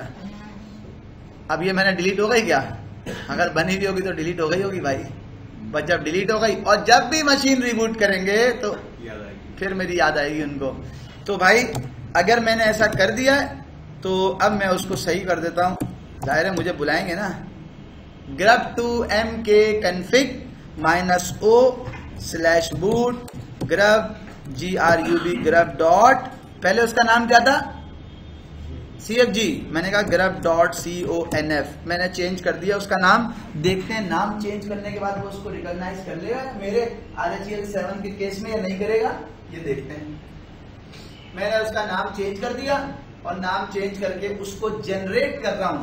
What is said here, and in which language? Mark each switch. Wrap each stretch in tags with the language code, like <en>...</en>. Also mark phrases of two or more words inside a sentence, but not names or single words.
<hi>अब ये मैंने डिलीट हो गई क्या, अगर बनी भी होगी तो डिलीट हो गई होगी भाई। बस जब डिलीट हो गई और जब भी</hi> <en>machine reboot</en> <hi>करेंगे तो फिर मेरी याद आएगी उनको। तो भाई अगर मैंने ऐसा कर दिया तो अब मैं उसको सही कर देता हूं। जाहिर है मुझे बुलाएंगे ना,</hi> <en>grub2mk config -o/boot grub grub dot,</en> <hi>पहले उसका नाम क्या था CFG, मैंने कहा grub.conf, मैंने चेंज कर दिया उसका नाम। देखते हैं नाम चेंज करने के बाद वो उसको रिकॉग्नाइज कर लेगा मेरे RHEL 7 के केस में या नहीं करेगा, ये देखते हैं। मैंने उसका नाम चेंज कर दिया और नाम चेंज करके उसको जनरेट कर रहा हूं।</hi>